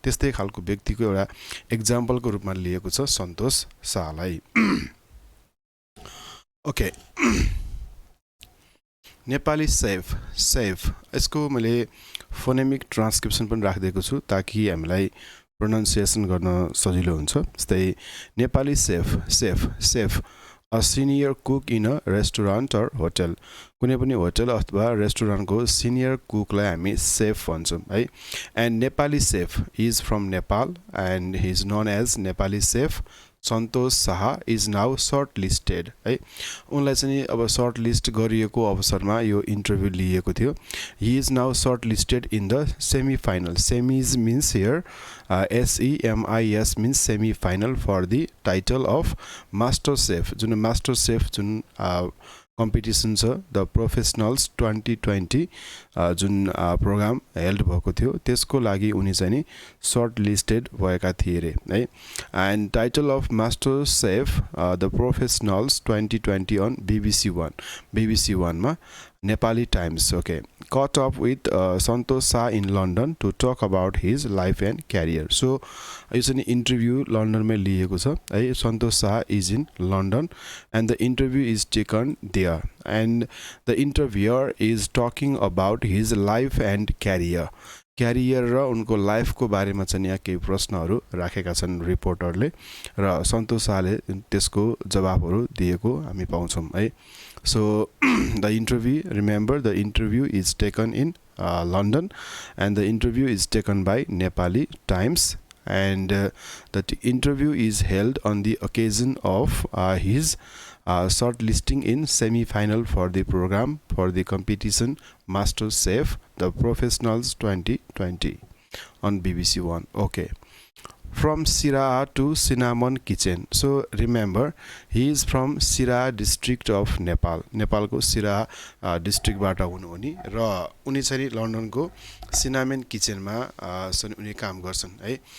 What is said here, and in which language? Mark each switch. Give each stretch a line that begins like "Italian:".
Nepali: त्यस्तै खालको व्यक्तिको एउटा एक्जाम्पलको रूपमा लिएको छ सन्तोष शाहलाई। ओके, नेपाली सेफ यसको मैले फोनेमिक ट्रान्सक्रिप्सन पनि राखिदिएको छु ताकि हामीलाई प्रोनाउन्सिएसन गर्न सजिलो हुन्छ।
English: जस्तै Nepali chef a senior cook in a restaurant or hotel.
Nepali: कुनै पनि होटल अथवा रेस्टुरेन्टको सिनियर कुकलाई हामी सेफ भन्छौं है।
English: And Nepali chef is from Nepal, and he is known as Nepali chef Santosh Shah is now shortlisted है।
Nepali: उनलाई चाहिँ अब शर्टलिस्ट गरिएको अवसरमा यो इन्टरभ्यू लिएको थियो।
English: He is now shortlisted in the semi-final. Semis means here SEMIS means semi-final for the title of masterchef.
Nepali: जुन masterchef जुन कम्पिटिसन छ, द प्रोफेसनल्स 2020 जुन प्रोग्राम हेल्ड भएको थियो त्यसको लागि उनी चाहिँ नि सर्ट लिस्टेड भएका थिए रे है।
English: And title of master chef the professionals 2020 on BBC 1 मा Nepali Times. Okay, caught up with Santosh Shah in London to talk about his life and career.
Nepali: So यो चाहिँ इन्टरभ्यू लन्डनमै लिएको छ है।
English: Santosh Shah is in London and the interview is taken there, and the interviewer is talking about his life and career.
Nepali: Career र उनको लाइफको बारेमा चाहिँ यहाँ केही प्रश्नहरू राखेका छन् रिपोर्टरले, र सन्तोष शाहले त्यसको जवाफहरू दिएको हामी पाउँछौं है।
English: So the interview, remember the interview is taken in London, and the interview is taken by Nepali Times, and that interview is held on the occasion of his shortlisting in semi-final for the program for the competition Master Chef the Professionals 2020 on BBC 1. Okay, from Siraha to Cinnamon Kitchen. So remember, he is from Siraha district of Nepal.
Nepali: नेपालको सिराहा डिस्ट्रिक्टबाट हुनु हुने र उनी चाहिँ लन्डनको cinnamon किचनमा उनी काम गर्छन् है.